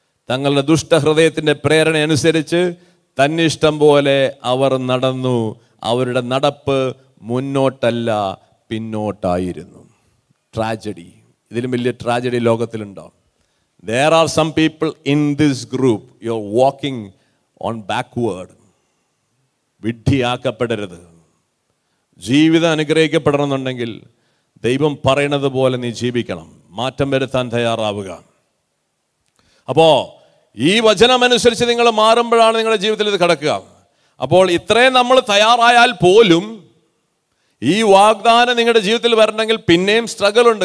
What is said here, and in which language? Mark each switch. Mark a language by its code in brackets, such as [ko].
[ml] തങ്ങളുടെ ദുഷ്ടഹൃദയത്തിന്റെ പ്രേരണ അനുസരിച്ച് തന്നിഷ്ടം പോലെ അവർ നടന്നു. അവരുടെ നടപ്പ് മുന്നോട്ടല്ല പിന്നോട്ടായിരുന്നു. ട്രാജഡി, ഇതിലും വലിയ tragedy ലോകത്തിലുണ്ടോ? [en] There are some people in this group, you're walking on backward. [ml] വിഡ്ഢിയാക്കപ്പെടരുത്. ജീവിതം അനുഗ്രഹിക്കപ്പെടണമെന്നുണ്ടെങ്കിൽ ദൈവം പറയണത് പോലെ നീ ജീവിക്കണം. മാറ്റം വരുത്താൻ തയ്യാറാവുക. അപ്പോ ഈ വചനമനുസരിച്ച് നിങ്ങൾ മാറുമ്പോഴാണ് നിങ്ങളുടെ ജീവിതത്തിൽ ഇത് കിടക്കുക. അപ്പോൾ ഇത്രയും നമ്മൾ തയ്യാറായാൽ പോലും ഈ വാഗ്ദാനം നിങ്ങളുടെ ജീവിതത്തിൽ വരണമെങ്കിൽ പിന്നെയും സ്ട്രഗിൾ ഉണ്ട്.